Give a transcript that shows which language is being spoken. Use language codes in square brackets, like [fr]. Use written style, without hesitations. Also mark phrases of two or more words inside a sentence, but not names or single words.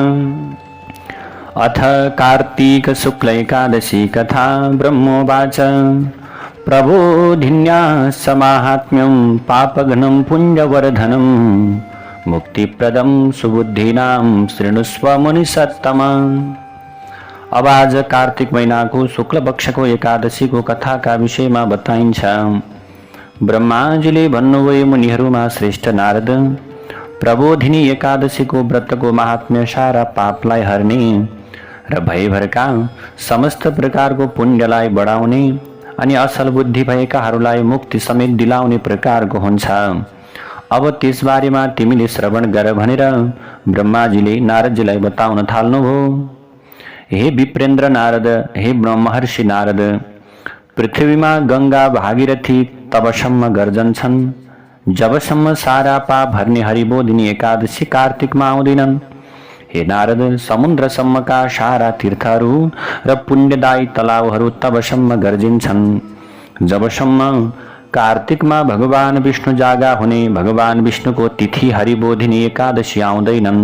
[sa] अथ कार्तीक शुक्ल एकादशी कथा। ब्रह्मोवाच प्रबोधिन्याः समाहात्म्यं पापघ्नं पुण्यवर्धनं मुक्तिप्रदं सुबुद्धीनां शृणुष्व मुनिसत्तम। [ne] अब आज कार्तिक महीना को शुक्ल पक्ष को एकादशी को कथा का विषय में बताइन्छ। ब्रह्माजीले भन्नुभयो, मुनिहरूमा श्रेष्ठ नारद, प्रबोधिनी एकादशी को व्रत को महात्म्य सारा पापलाई हर्ने र भयभरका समस्त प्रकार को पुण्यलाई बढाउने अनि असल बुद्धि भएकाहरूलाई मुक्ति समेत दिलाउने प्रकार को हुन्छ। अब त्यस बारेमा तिमीले श्रवण गर भनेर ब्रह्माजीले नारदजीलाई बताउन थाल्नुभयो। हे विप्रेन्द्र नारद, हे महर्षि नारद, पृथ्वीमा गंगा भागीरथी तबसम्म गर्जन्छन् जबसम्म सारा पाप हर्ने हरिबोधिनी एकादशी कार्तिकमा आउँदैनन्। हे नारद, समुद्रसम्मका सारा तीर्थहरू र पुण्यदायी तलावहरू तबसम्म गर्जिन्छन् जबसम्म कार्तिकमा भगवान विष्णु जागा हुने भगवान विष्णुको तिथि हरिबोधिनी एकादशी आउँदैनन्।